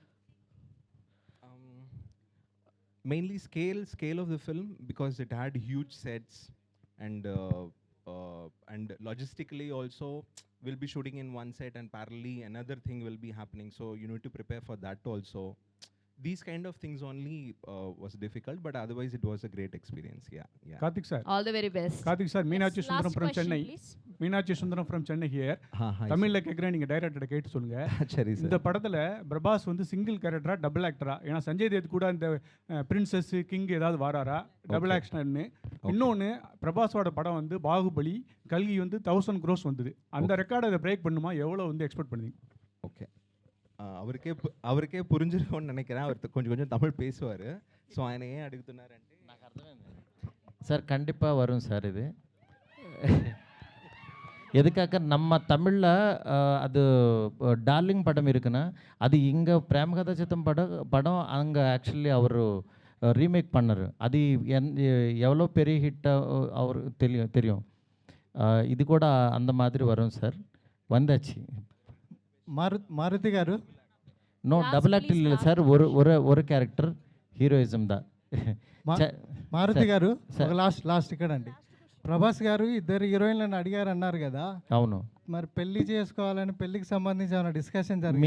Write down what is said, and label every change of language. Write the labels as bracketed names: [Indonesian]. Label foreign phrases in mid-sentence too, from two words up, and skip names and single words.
[English] Mainly scale of the film, because it had huge sets, and logistically also we'll be shooting in one set and parallelly another thing will be happening, so you need to prepare for that also. These kind of things only was difficult, but otherwise it was a great experience. Yeah. Karthik sir, all the very best. Karthik sir, Meenakshi Yes, Sundaram last from question, Chennai. please. Meenakshi Sundaram from Chennai here. hi [Tamil] தமிழ்ல கேக்குறேன், நீங்க டைரக்டர் கேட்டு சொல்லுங்க. சரி சார். இந்த படத்துல பிரபாஸ் வந்து சிங்கிள் கேரக்டரா டபுள் ஆக்டரா? ஏன்னா சஞ்சய் தேவ் கூட இந்த பிரின்சஸ் கிங் ஏதாவது வாராரா டபுள் ஆக்ஷன்னு? இன்னொன்னு, பிரபாஸோட படம் வந்து பாகுபலி, கல்கி வந்து 1000 crores வந்தது. அந்த ரெக்கார்டை அதை பிரேக் பண்ணுமா? எவ்வளவு வந்து எக்ஸ்பெக்ட் பண்ணுவீங்க? ஓகே, அவருக்கே புரிஞ்சிருக்கும்னு நினைக்கிறேன். அவர் கொஞ்சம் தமிழ் பேசுவார். [Telugu] ஸோ ఆయన ஏன் అడుగుతున్నారంటే నాకు అర్థమైంది [Tamil] சார். கண்டிப்பாக வரும் சார். இது எதுக்காக நம்ம தமிழில் அது டார்லிங் படம் இருக்குன்னா, அது இங்கே பிரேமகதா சித்தம் படம் அங்கே ஆக்சுவலி அவர் ரீமேக் பண்ணார். அது எவ்வளோ பெரிய ஹிட்டாக அவருக்கு தெரியும். இது கூட அந்த மாதிரி வரும் சார். వందచ్చి [Telugu] మారుతి గారు [English] No double act [Telugu] ಇಲ್ಲ సార్ ஒரு క్యారెక్టర్ హీరోయిజం దా మారుతి గారు లాస్ట్ ఇక్కడ అండి ప్రభాస్ గారు ఇద్దరు హీరోయిన్లను అడిగారు అన్నారు కదా అవును మరి పెళ్లి చేసుకోవాలని పెళ్లికి సంబంధించి ఏమైనా డిస్కషన్ జరిగింది